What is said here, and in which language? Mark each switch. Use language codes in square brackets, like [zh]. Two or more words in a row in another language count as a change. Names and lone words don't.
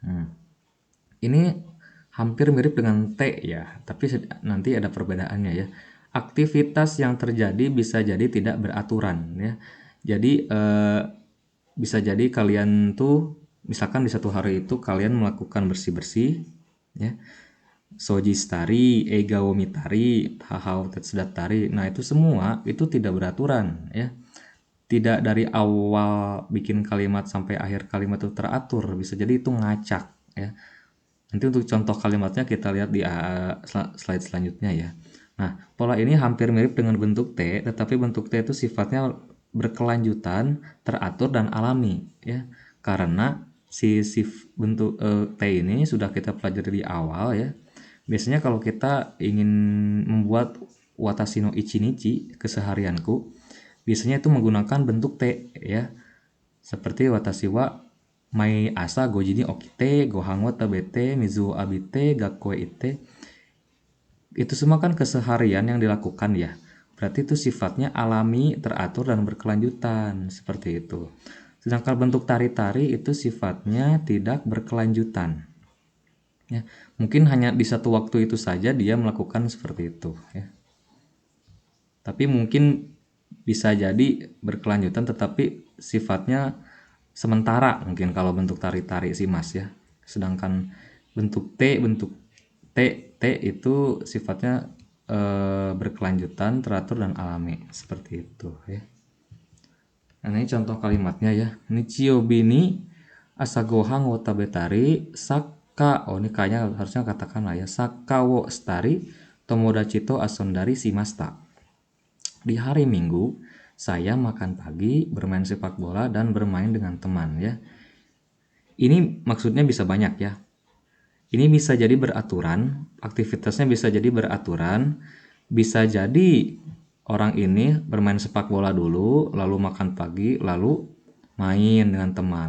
[id] Ini hampir mirip dengan T ya, tapi nanti ada perbedaannya ya. Aktivitas yang terjadi bisa jadi tidak beraturan ya. Jadi bisa jadi kalian tuh misalkan di satu hari itu kalian melakukan bersih-bersih ya. [ja] 掃除したり、映画を見たり、母を手伝ったり. [id] Nah, itu semua itu tidak beraturan ya. Tidak dari awal bikin kalimat sampai akhir kalimat itu teratur, bisa jadi itu ngacak ya. Nanti untuk contoh kalimatnya kita lihat di slide selanjutnya ya. Nah, pola ini hampir mirip dengan bentuk T, tetapi bentuk T itu sifatnya berkelanjutan, teratur dan alami ya. Karena bentuk T ini sudah kita pelajari di awal ya. Biasanya kalau kita ingin membuat [ja] 私の一日 [id] keseharianku, biasanya itu menggunakan bentuk T ya. [ja] Seperti 私は毎朝五時に起きて、ご飯は食べて、水は浴びて、学校へ行って. [id] Itu semua kan keseharian yang dilakukan ya. Berarti itu sifatnya alami, teratur dan berkelanjutan, seperti itu. Sedangkan bentuk tari-tari itu sifatnya tidak berkelanjutan. Ya, mungkin hanya di satu waktu itu saja dia melakukan seperti itu ya. Tapi mungkin bisa jadi berkelanjutan tetapi sifatnya sementara mungkin kalau bentuk tari-tari sih Mas ya. Sedangkan bentuk T itu sifatnya berkelanjutan, teratur dan alami seperti itu ya. Nah, ini contoh kalimatnya ya. [ja] 日曜日に朝ご飯を食べたりサッカー, [id] oh ini kayaknya harusnya katakan lah ya, [ja] サッカーをしたり友達と遊んだりしました. [id] Di hari Minggu saya makan pagi, bermain sepak bola dan bermain dengan teman ya. Ini maksudnya bisa banyak ya. Ini bisa jadi beraturan, aktivitasnya bisa jadi beraturan, bisa jadi orang ini bermain sepak bola dulu, lalu makan pagi, lalu main dengan teman.